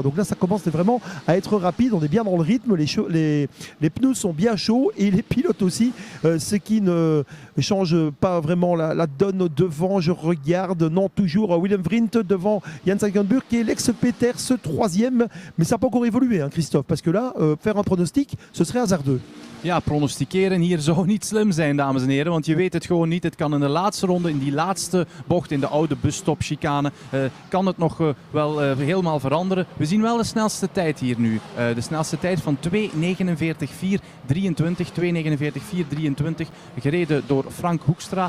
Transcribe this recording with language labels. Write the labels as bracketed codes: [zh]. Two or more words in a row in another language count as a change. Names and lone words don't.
[fr] Donc là ça commence vraiment à être rapide, on est bien dans le rythme, les pneus sont bien chauds et les pilotes aussi, ce qui ne change pas vraiment la donne devant. Je regarde, non, toujours Willem Vriend devant Jan Sakenburg qui est l'ex-Peters 3e, mais ça n'a pas encore évolué, hein, Christophe, parce que là faire un pronostic ce serait hasardeux. [nl] Ja, pronosticeren hier zou niet slim zijn, dames en heren, want je weet het gewoon niet. Het kan in de laatste ronde, in die laatste bocht, in de oude busstopchicane, kan het nog wel helemaal veranderen. We zien wel de snelste tijd hier nu. De snelste tijd van 2:49,423, 2:49,423, gereden door Frank Hoekstra.